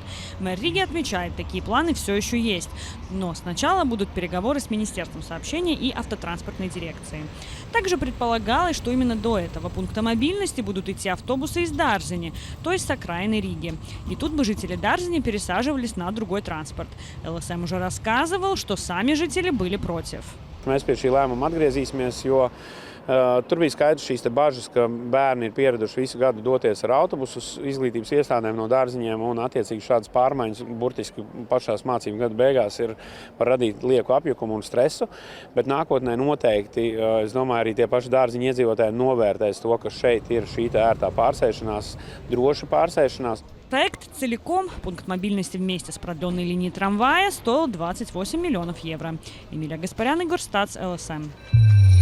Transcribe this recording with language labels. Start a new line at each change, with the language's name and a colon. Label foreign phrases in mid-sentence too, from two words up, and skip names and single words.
Russian: Мэр Риги отмечает, такие планы все еще есть. Но сначала будут переговоры с Министерством сообщения и автотранспортной дирекцией. Также предполагалось, что именно до этого пункта мобильности будут идти автобусы из Дарзини, то есть с окраины Риги. И тут бы жители Дарзини пересаживались на другой транспорт. ЛСМ уже рассказывал, что сами жители были против.
Latvian: Mēs pie šī lēmuma atgriezīsimies, jo tur bija skaidrs šīs bažas, ka bērni ir pieraduši visu gadu doties ar autobusu uz izglītības iestādēm no dārziņiem, un attiecīgi šādas pārmaiņas burtiski pašās mācību gadu beigās var radīt lieku apjukumu un stresu, bet nākotnē noteikti, es domāju, arī tie paši dārziņu iedzīvotāji novērtēs to, ka šeit ir šī ērtā pārsēšanās, droša pārsēšanās.
Russian: Проект целиком, пункт мобильности вместе с продленной линией трамвая, стоил 28 миллионов евро. Эмилия Гаспарян, Игорь Стац, ЛСМ.